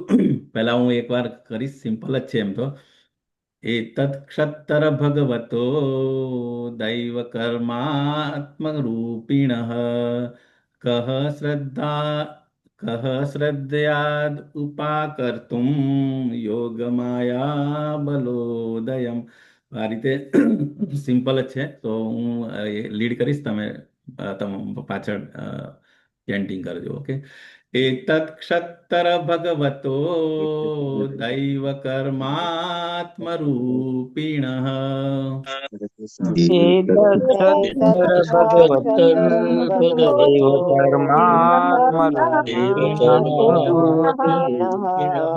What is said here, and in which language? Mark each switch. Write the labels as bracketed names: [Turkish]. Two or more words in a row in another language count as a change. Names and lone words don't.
[Gujarati] પહેલા હું એકવાર કરીશ, સિમ્પલ જ છે એમ તો. [Sanskrit] એતत् ક્ષત્તર ભગવતો દૈવ કર્માત્મરૂપિણઃ કહ શ્રદ્ધયાદ ઉપાકર્તુમ યોગમાયા બલોદયમ. [Gujarati] આ રીતે સિમ્પલ જ છે. તો હું લીડ કરીશ, તમે પાછળ ચેન્ટિંગ કરજો. ઓકે. [Sanskrit] एतत् क्षत्तर भगवतो दैव कर्मात्मरूपिणः एतच्छत्र भगवतः भगवतो दैव कर्मात्मरूपिणः